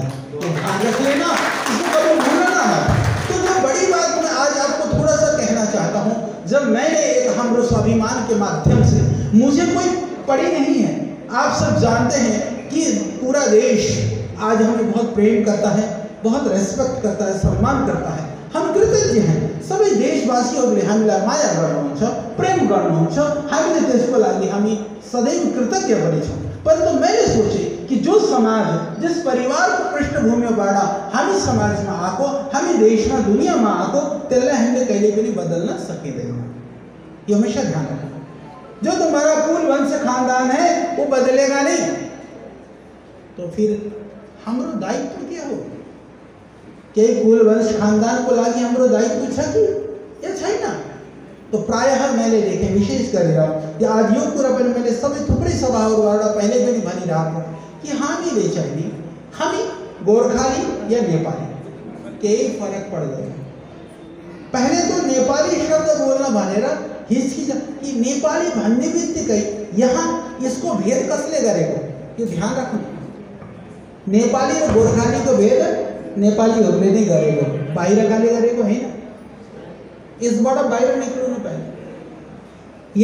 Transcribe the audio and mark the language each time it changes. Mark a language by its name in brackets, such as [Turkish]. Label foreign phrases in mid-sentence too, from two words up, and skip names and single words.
[Hindi] तो ध्यान रख लेना, इसको कभी भूलना मत। तो जो बड़ी बात मैं आज आपको थोड़ा सा कहना चाहता हूँ, जब मैंने एक हमरो स्वाभिमान के माध्यम से, मुझे कोई पड़ी नहीं है, आप सब जानते हैं कि पूरा देश आज हमें बहुत प्रेम करता है, बहुत रेस्पेक्ट करता है, सम्मान करता है। हम कृतज्ञ हैं, [Nepali] सबै देशवासीहरूले हामीलाई माया गर्नुहुन्छ, प्रेम गर्नुहुन्छ, हामीले त्यसको लागि हामी सदैव कृतज्ञ पनि छौँ। [Hindi] परंतु मैंने सोचे कि जो समाज, जिस परिवार को [Nepali] पृष्ठभूमिबाट हामी समाजमा आएको, हामी देशमा दुनियाँमा आएको, त्यसलाई हामीले कहिले पनि बदल्न सकिँदैन। [Hindi] यो हमेशा ध्यान रखना। जो तुम्हारा कुल वंश खानदान है वो बदलेगा नहीं, तो फिर हाम्रो दायित्व क्या हो? [Nepali] केही कुल वंश खानदान को लागि हाम्रो दायित्व छ कि या छैन? तो प्रायः मैले देखेँ, विशेष गरेर आज यो कुरा पनि मैले सबै थुप्रै सभाहरूबाट पहिले पनि भनिरहेको कि हामीले चाहिँ नि, हामी गोर्खाली या नेपाली केही फरक पर्दैन। [Hindi] पहले तो [Nepali] नेपाली शब्द बोल्न भनेर हिचकिचा कि नेपाली भन्ने बित्तिकै यहाँ यसको भेद कसले गरेको, यो ध्यान राख्नु। नेपाली र गोर्खालीको भेद नेपालीहरूले नै गरेको, बाहिरकाले गरेको होइन। यसबाट बाहिर निक्लिनु पहले।